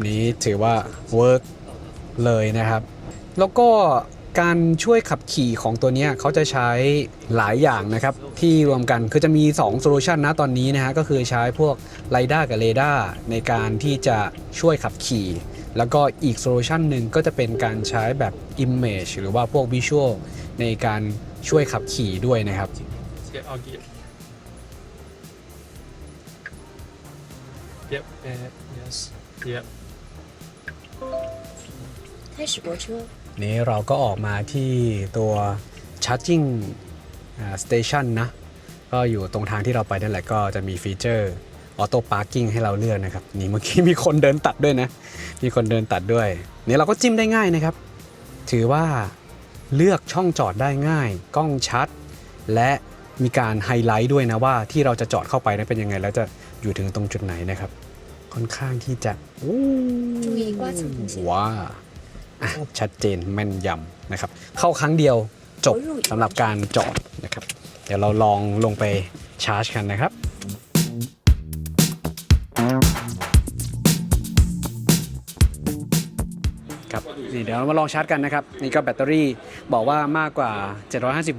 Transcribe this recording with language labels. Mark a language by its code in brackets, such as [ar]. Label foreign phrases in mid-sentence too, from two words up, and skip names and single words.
[th] นี้ถือว่าเวิร์กเลยนะครับแล้วก็การช่วยขับขี่ของตัวนี้เขาจะใช้หลายอย่างนะครับที่รวมกันคือจะมี2โซลูชันนะตอนนี้นะฮะก็คือใช้พวกไ i ด้ากับเรดาร์ในการที่จะช่วยขับขี่แล้วก็อีกโซลูชันหนึ่งก็จะเป็นการใช้แบบ Image หรือว่าพวก Visual ในการช่วยขับขี่ด้วยนะครับ [en] Yeah, I'll get. Yep. Yes. Yep. [zh] 开始泊车。 [th] นี้เราก็ออกมาที่ตัว [en] Charging Station [th] นะก็อยู่ตรงทางที่เราไปนั่นแหละก็จะมีฟีเจอร์ [en] Auto Parking [th] ให้เราเลือกนะครับนี่เมื่อกี้มีคนเดินตัดด้วยนะมีคนเดินตัดด้วยนี่เราก็จิ้มได้ง่ายนะครับถือว่าเลือกช่องจอดได้ง่ายกล้องชัดและมีการไฮไลท์ด้วยนะว่าที่เราจะจอดเข้าไปนั้นเป็นยังไงแล้วจะอยู่ถึงตรงจุดไหนนะครับค่อนข้างที่จะ [zh] 注意刮蹭风险。 [th] ว้าชัดเจนแม่นยำนะครับเข้าครั้งเดียวจบสำหรับการจอดนะครับเดี๋ยวเราลองลงไปชาร์จกันนะครับครับนี่เดี๋ยวเรามาลองชาร์จกันนะครับนี่ก็แบตเตอรี่บอกว่ามากกว่า750โว